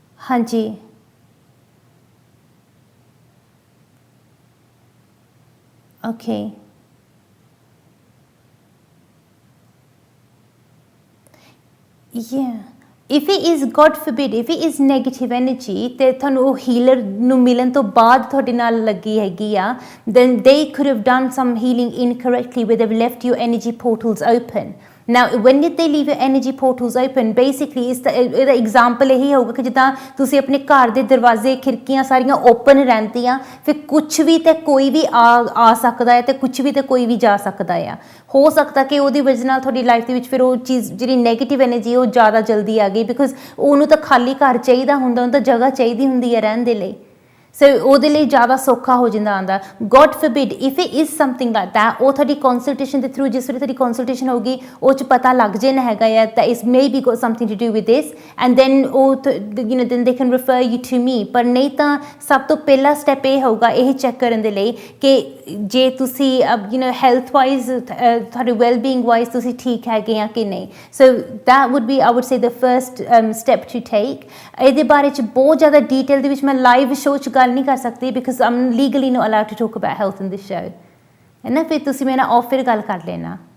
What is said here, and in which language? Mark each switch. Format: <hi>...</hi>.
<en>ਹਾਂਜੀ, okay, yeah, if it is God forbid if it is negative energy</en> <pa>ਤੇ ਤੁਹਾਨੂੰ ਉਹ ਹੀਲਰ ਨੂੰ ਮਿਲਣ ਤੋਂ ਬਾਅਦ ਤੁਹਾਡੇ ਨਾਲ ਲੱਗੀ ਹੈਗੀ ਆ,</pa> <en>then they could have done some healing incorrectly where they've left your energy portals open। Now when did they leave your energy portals open?</en> <pa>Basically ਇਹਦਾ ਐਗਜ਼ਾਮਪਲ ਇਹੀ ਹੋਊਗਾ ਕਿ ਜਿੱਦਾਂ ਤੁਸੀਂ ਆਪਣੇ ਘਰ ਦੇ ਦਰਵਾਜ਼ੇ ਖਿੜਕੀਆਂ ਸਾਰੀਆਂ ਓਪਨ ਰਹਿੰਦੀਆਂ, ਫਿਰ ਕੁਛ ਵੀ ਤੇ ਕੋਈ ਵੀ ਆ ਸਕਦਾ ਹੈ, ਤੇ ਕੁਛ ਵੀ ਤੇ ਕੋਈ ਵੀ ਜਾ ਸਕਦਾ ਆ। ਹੋ ਸਕਦਾ ਕਿ ਉਹਦੀ ਵਜ੍ਹਾ ਨਾਲ ਤੁਹਾਡੀ ਲਾਈਫ ਦੇ ਵਿੱਚ ਫਿਰ ਉਹ ਚੀਜ਼ ਜਿਹੜੀ ਨੈਗੇਟਿਵ ਐਨਰਜੀ ਉਹ ਜ਼ਿਆਦਾ ਜਲਦੀ ਆ ਗਈ, ਬਿਕੋਜ਼ ਉਹਨੂੰ ਤਾਂ ਖਾਲੀ ਘਰ ਚਾਹੀਦਾ ਹੁੰਦਾ, ਉਹਨੂੰ ਤਾਂ ਜਗ੍ਹਾ ਚਾਹੀਦੀ ਹੁੰਦੀ ਹੈ ਰਹਿਣ ਦੇ ਲਈ। ਸੋ ਉਹਦੇ ਲਈ ਜ਼ਿਆਦਾ ਸੌਖਾ ਹੋ ਜਾਂਦਾ ਆਉਂਦਾ।</pa> <en>God forbid if it is something like that,</en> <pa>ਉਹ ਤੁਹਾਡੀ ਕੰਸਲਟੇਸ਼ਨ ਦੇ ਥਰੂ, ਜਿਸ ਵੇਲੇ ਤੁਹਾਡੀ ਕੰਸਲਟੇਸ਼ਨ ਹੋਊਗੀ ਉਹ 'ਚ ਪਤਾ ਲੱਗ ਜਾਣਾ ਹੈਗਾ ਆ</pa> <en>that is maybe got something to do with this,</en> <pa>and then ਉਹ you know</pa> <en>then they can refer you to me।</en> <pa>ਪਰ ਨਹੀਂ ਤਾਂ ਸਭ ਤੋਂ ਪਹਿਲਾ ਸਟੈਪ ਇਹ ਹੋਊਗਾ ਇਹ ਚੈੱਕ ਕਰਨ ਦੇ ਲਈ ਕਿ ਜੇ ਤੁਸੀਂ you know ਹੈਲਥ ਵਾਈਜ਼ ਤੁਹਾਡੇ ਵੈਲਬੀਂਗ ਵਾਈਜ਼ ਤੁਸੀਂ ਠੀਕ ਹੈਗੇ ਆ ਕਿ ਨਹੀਂ।</pa> <en>So that would be I would say the first step to take।</en> <pa>ਇਹਦੇ ਬਾਰੇ 'ਚ ਬਹੁਤ ਜ਼ਿਆਦਾ ਡੀਟੇਲ ਦੇ ਵਿੱਚ ਮੈਂ ਲਾਈਵ ਸ਼ੋਅ 'ਚ ਗੱਲ ਨਹੀਂ ਕਰ ਸਕਦੀ, because</pa> <en>I'm legally not allowed to talk about health in this show,</en> <pa>ਹੈ ਨਾ। ਫਿਰ ਤੁਸੀਂ ਮੇਰੇ ਨਾਲ ਆਫ ਫਿਰ ਗੱਲ ਕਰ ਲੈਣਾ।</pa>